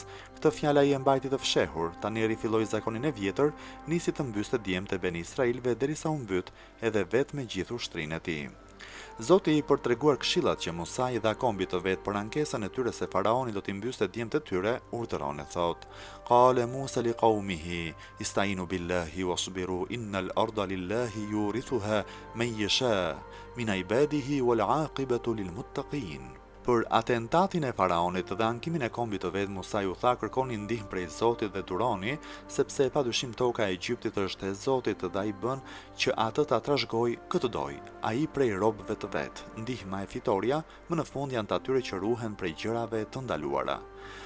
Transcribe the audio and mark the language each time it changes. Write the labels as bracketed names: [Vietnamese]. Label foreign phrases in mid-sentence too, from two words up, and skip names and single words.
[Albanian] Këtë fjalë ai e mbajti të fshehur. Tani rifilloi zakonin e vjetër, nisi të mbyste djemtë e Beni Israilëve derisa u mbyt edhe vetë me gjithë ushtrinë e tij. Zoti i për treguar këshillat që Musa i dha kombit të vet për ankesën e tyre se faraoni do t'i mbyste djemtë e tyre, urdhëron e thot: [Arabic] "قال موسى لقومه استعينوا بالله واصبروا إن الأرض لله يورثها من يشاء من عباده والعاقبة للمتقين." [Albanian] Për atentatin e faraonit dhe ankimin e kombit të vet, Musa u tha: "Kërkoni ndihmë prej Zotit dhe duroni, sepse padyshim toka e Egjiptit është e Zotit dhe ai bën që atë ta trashëgoj këtë doj, ai prej robëve të vet. Ndihma e fitoria më në fund janë të atyre që ruhen prej gjërave të ndaluara."